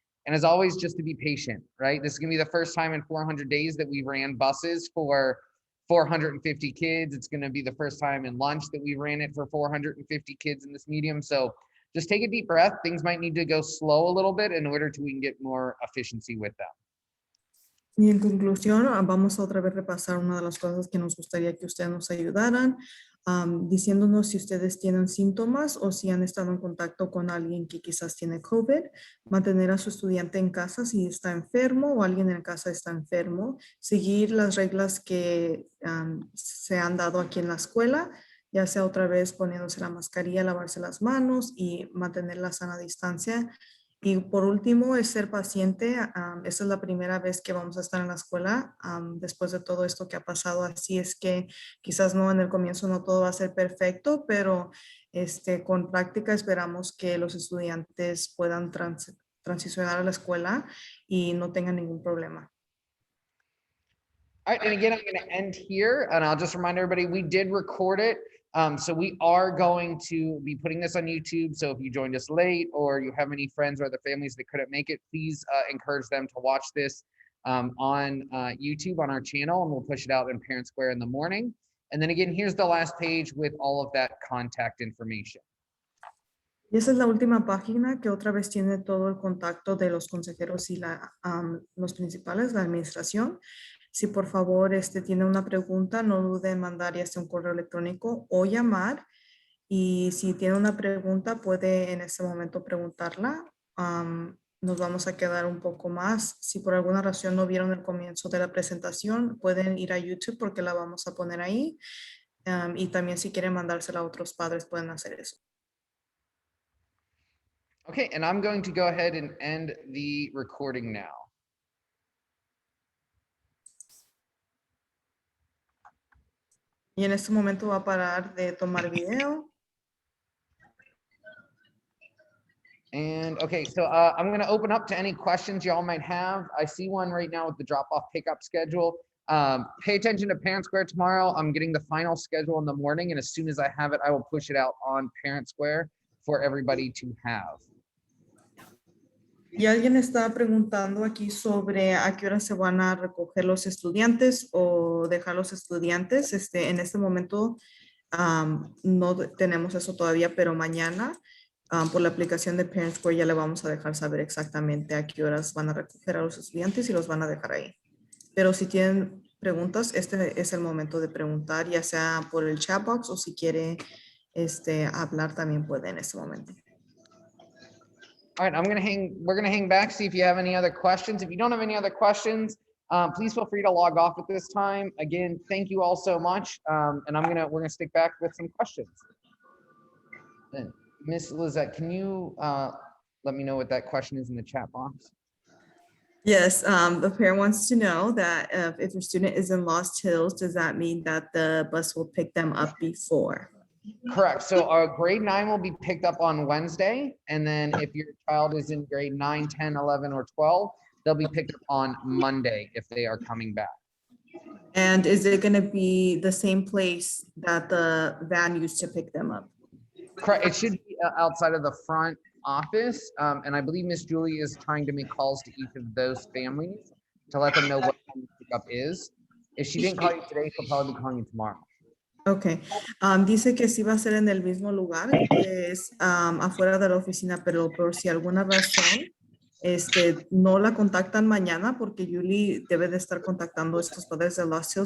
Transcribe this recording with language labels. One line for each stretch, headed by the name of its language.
English: And as always, just to be patient, right? This is going to be the first time in 400 days that we ran buses for 450 kids. It's going to be the first time in lunch that we ran it for 450 kids in this medium. So just take a deep breath. Things might need to go slow a little bit in order to we can get more efficiency with them.
Spanish: Y en conclusión, vamos a otra vez repasar una de las cosas que nos gustaría que ustedes nos ayudaran, diciéndonos si ustedes tienen síntomas o si han estado en contacto con alguien que quizás tiene COVID, mantener a su estudiante en casa si está enfermo o alguien en casa está enfermo, seguir las reglas que se han dado aquí en la escuela, ya sea otra vez poniéndose la mascarilla, lavarse las manos y mantener la sana distancia. Y por último, es ser paciente. Esta es la primera vez que vamos a estar en la escuela después de todo esto que ha pasado. Así es que quizás no en el comienzo no todo va a ser perfecto, pero con práctica esperamos que los estudiantes puedan transicionar a la escuela y no tengan ningún problema.
English: All right, and again, I'm going to end here, and I'll just remind everybody, we did record it. So we are going to be putting this on YouTube. So if you joined us late or you have any friends or other families that couldn't make it, please encourage them to watch this on YouTube on our channel, and we'll push it out in Parent Square in the morning. And then again, here's the last page with all of that contact information.
Spanish: Y esa es la última página que otra vez tiene todo el contacto de los consejeros y los principales, la administración. Si por favor tiene una pregunta, no dude en mandar ya sea un correo electrónico o llamar. Y si tiene una pregunta, puede en este momento preguntarla. Nos vamos a quedar un poco más. Si por alguna razón no vieron el comienzo de la presentación, pueden ir a YouTube porque la vamos a poner ahí. Y también si quieren mandársela a otros padres, pueden hacer eso.
English: Okay, and I'm going to go ahead and end the recording now.
Spanish: Y en este momento va a parar de tomar video.
English: And okay, so I'm going to open up to any questions y'all might have. I see one right now with the drop-off pickup schedule. Pay attention to Parent Square tomorrow. I'm getting the final schedule in the morning, and as soon as I have it, I will push it out on Parent Square for everybody to have.
Spanish: Y alguien está preguntando aquí sobre a qué hora se van a recoger los estudiantes o dejar los estudiantes. En este momento no tenemos eso todavía, pero mañana por la aplicación de Parent Square ya le vamos a dejar saber exactamente a qué horas van a recoger a los estudiantes y los van a dejar ahí. Pero si tienen preguntas, este es el momento de preguntar, ya sea por el chat box o si quiere hablar también puede en este momento.
English: All right, we're gonna hang back, see if you have any other questions. If you don't have any other questions, please feel free to log off at this time. Again, thank you all so much. And we're gonna stick back with some questions. Then, Miss Lizette, can you let me know what that question is in the chat box? Yes, the parent wants to know that if your student is in Lost Hills, does that mean that the bus will pick them up before? Correct. So our grade 9 will be picked up on Wednesday. And then if your child is in grade 9, 10, 11, or 12, they'll be picked up on Monday if they are coming back. And is it going to be the same place that the van used to pick them up? Correct. It should be outside of the front office. And I believe Miss Julie is trying to make calls to each of those families to let them know what time the pickup is. If she didn't call you today, she'll probably be calling you tomorrow.
Spanish: Ok, dice que sí va a ser en el mismo lugar, que es afuera de la oficina, pero por si alguna razón no la contactan mañana porque Yuli debe de estar contactando a estos padres de Lacio.